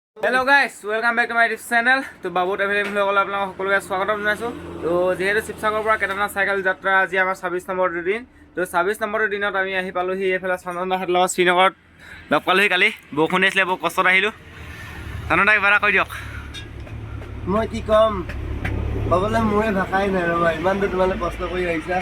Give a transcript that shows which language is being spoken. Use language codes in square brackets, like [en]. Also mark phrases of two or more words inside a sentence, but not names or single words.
[en] Hello guys, welcome back to my YouTube channel. [as] तो बाबू ट्रेवल সকল আপোনাক সকলোকে স্বাগতম জনাইছো। তো যেহেতু শিৱসাগৰৰ পৰা কেদাৰনাথ চাইকেল যাত্ৰা আজি আমাৰ 26 নম্বৰৰ দিন। তো 26 নম্বৰৰ দিনত আমি আহি পালোহি এফালে চন্দনদাহঁতৰ লগত শ্ৰীনগৰত লগ পালোহি কালি। বৰষুণ দিছিলে বহুত কষ্টত আহিলো। চন্দনদা কিবা এটা কৈ দিয়ক। মই কি কম ক'বলৈ মোৰে ভাষাই নাই ৰ'বা, ইমান দূৰ তোমালোকে কষ্ট কৰি আহিছা।